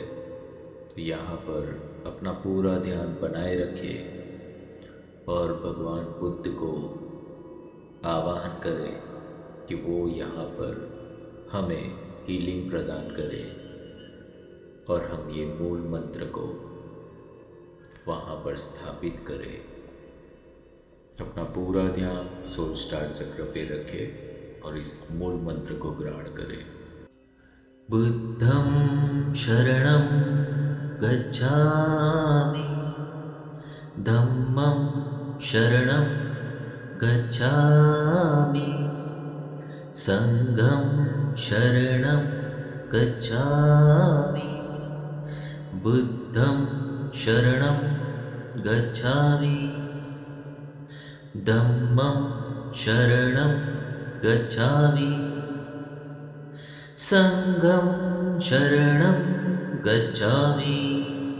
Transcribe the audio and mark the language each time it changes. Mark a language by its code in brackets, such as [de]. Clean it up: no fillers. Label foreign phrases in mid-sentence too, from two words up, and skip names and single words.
[hi] तो यहाँ पर अपना पूरा ध्यान बनाए रखें और भगवान बुद्ध को आवाहन करें कि वो यहाँ पर हमें हीलिंग प्रदान करें और हम ये मूल मंत्र को वहाँ पर स्थापित करें। अपना पूरा ध्यान [en] soul star [hi] चक्र पे रखें और इस मूल मंत्र को ग्रहण करें। [pi] बुद्धं शरणं गच्छामि, धम्मं शरणं गच्छामि, संघं शरणं गच्छामि, बुद्धं शरणं गच्छामि, धम्मं शरणं गच्छामि, संघं शरणं गच्छामि,